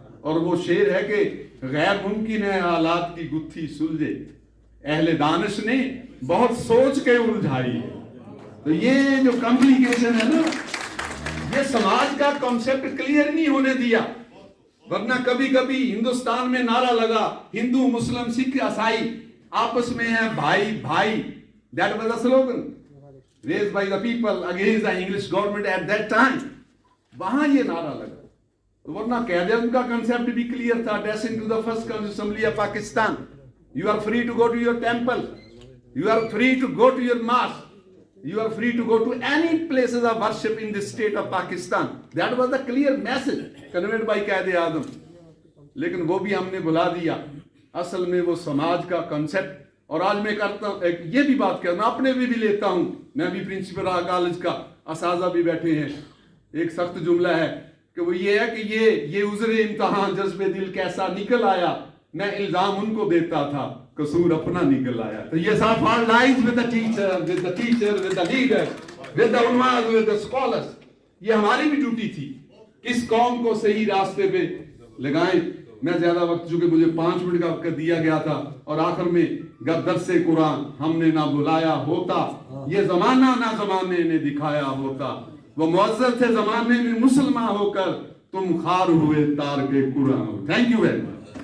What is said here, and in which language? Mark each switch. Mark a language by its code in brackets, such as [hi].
[ur] اور وہ شعر ہے کہ غیر ممکن ہے حالات کی گتھی سلجھے, اہل دانش نے بہت سوچ کے الجھائی ہے. تو یہ جو کمپلیکیشن ہے نا, یہ سماج کا کنسیپٹ کلیئر نہیں ہونے دیا. ورنہ کبھی کبھی ہندوستان میں نعرہ لگا, ہندو مسلم سکھ عیسائی آپس میں ہیں بھائی بھائی. [en] That was the slogan raised by the people against the English government at that time. [ur] وہاں یہ نعرہ لگا. ورنہ قائد اعظم کا کنسیپٹ بھی کلیئر تھا, [en] addressing to the first assembly of Pakistan. You are free to go to your temple. You are free to go to your mosque. You are free to go to any places of worship in the state of Pakistan. That was the clear message conveyed by Quaid-e-Azam. [ur] لیکن وہ بھی ہم نے بھلا دیا. اصل میں وہ سماج کا کنسیپٹ. اور آج میں کرتا ہوں, یہ بھی بات کرنا, اپنے بھی لیتا ہوں, میں بھی پرنسپل رہا کالج کا, اساتذہ بھی بیٹھے ہیں. ایک سخت جملہ ہے کہ وہ یہ ہے کہ یہ عذر امتحان جذب دل کیسا نکل آیا, میں الزام ان کو دیتا تھا, قصور اپنا نکل آیا. تو یہ سب [en] Fault lies with the teacher, with the leader, with the ulama, with the scholars. [ur] یہ ہماری بھی ڈیوٹی تھی, کس قوم کو صحیح راستے پہ لگائیں. میں زیادہ وقت, چونکہ مجھے 5 منٹ کا وقت دیا گیا تھا, اور آخر میں گر درس قرآن ہم نے نہ بلایا ہوتا, یہ زمانہ نہ زمانے نے دکھایا ہوتا, وہ معزز تھے زمانے میں مسلمان ہو کر, تم خار ہوئے تار کے قرآن. [en] Thank you very much.